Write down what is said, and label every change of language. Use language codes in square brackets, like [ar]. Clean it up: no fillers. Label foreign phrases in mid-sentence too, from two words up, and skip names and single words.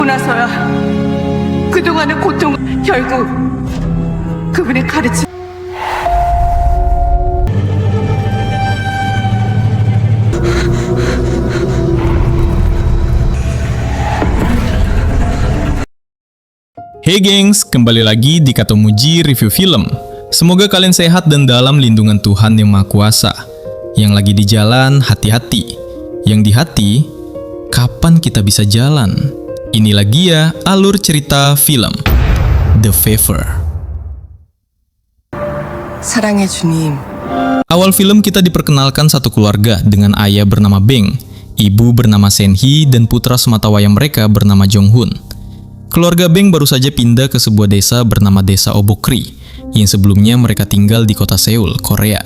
[ko] 나서야 그동안의 고통 결국 그분의 가르침 [id] Hey gengs, kembali lagi di Katomuji Review Film. Semoga kalian sehat dan dalam lindungan Tuhan Yang Maha Kuasa. Yang lagi di jalan, hati-hati. Yang di hati, kapan kita bisa jalan? Ini lagi ya alur cerita film The Favor. [ko] 사랑의 주님. [id] Awal film kita diperkenalkan satu keluarga dengan ayah bernama Beng, ibu bernama Senhee, dan putra sematawayang mereka bernama Jong-hun. Keluarga Beng baru saja pindah ke sebuah desa bernama Desa Obokri, yang sebelumnya mereka tinggal di kota Seoul, Korea.